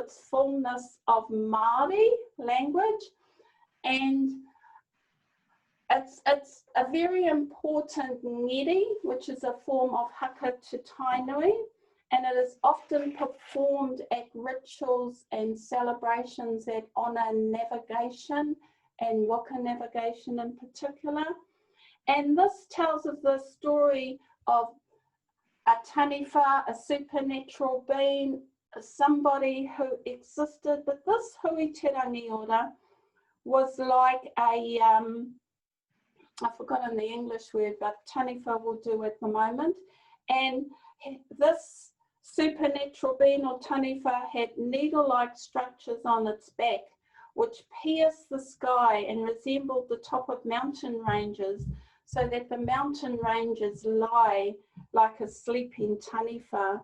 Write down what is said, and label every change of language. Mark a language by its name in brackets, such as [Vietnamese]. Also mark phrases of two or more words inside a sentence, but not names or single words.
[English] its fullness of Māori language, and it's a very important ngiri, which is a form of haka to Tainui, and it is often performed at rituals and celebrations that honour navigation and waka navigation in particular. And this tells us the story of a taniwha, a supernatural being, somebody who existed, but this hui te rangiora was like a, I've forgotten the English word, but taniwha will do at the moment. And this supernatural being or taniwha had needle-like structures on its back, which pierced the sky and resembled the top of mountain ranges, so that the mountain ranges lie like a sleeping taniwha.